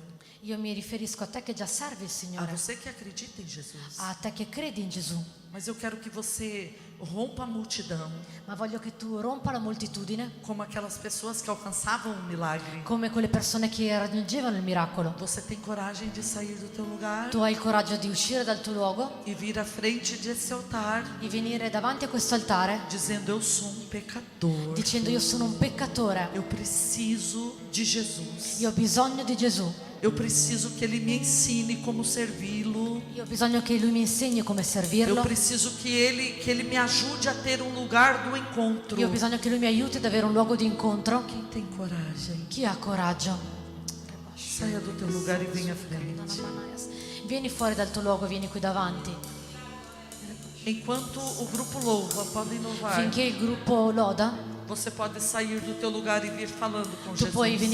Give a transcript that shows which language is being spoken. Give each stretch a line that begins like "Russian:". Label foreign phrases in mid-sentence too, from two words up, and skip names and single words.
Italian: Io mi riferisco a te che già servi il a Signore,
Portuguese: você que acredita em Jesus.
Italian: a te che credi in Gesù.
Portuguese: Mas eu quero que você rompa a multidão,
Italian: Ma voglio che tu rompa la moltitudine
Portuguese: como aquelas pessoas que alcançavam um milagre.
Italian: come quelle persone che raggiungevano il miracolo.
Portuguese: Você tem coragem de sair do teu lugar
Italian: Tu hai il coraggio di uscire dal tuo luogo
Portuguese: e vir à frente desse altar,
Italian: e venire davanti a questo altare
Portuguese: dizendo: eu sou um pecador,
Italian: dicendo io sono un peccatore,
Portuguese: eu preciso de Jesus.
Italian: io ho bisogno di Gesù,
Portuguese: Eu preciso que Ele me ensine como servi-lo.
Italian: io ho bisogno che Lui mi insegni come
Portuguese: Eu
Italian: servirlo,
Portuguese: preciso que ele me ajude a ter um lugar do encontro.
Italian: io ho bisogno che Lui mi aiuti ad avere un luogo di incontro.
Portuguese: Quem tem coragem,
Italian: Chi ha coraggio?
Portuguese: saia do teu lugar e venha à frente.
Italian: Vieni fuori dal tuo luogo, vieni qui davanti.
Portuguese: Enquanto o grupo louva, podem louvar.
Italian: Finché il gruppo loda,
Portuguese: Você pode sair do teu lugar e vir falando com
Italian: tu puoi
Portuguese: Jesus.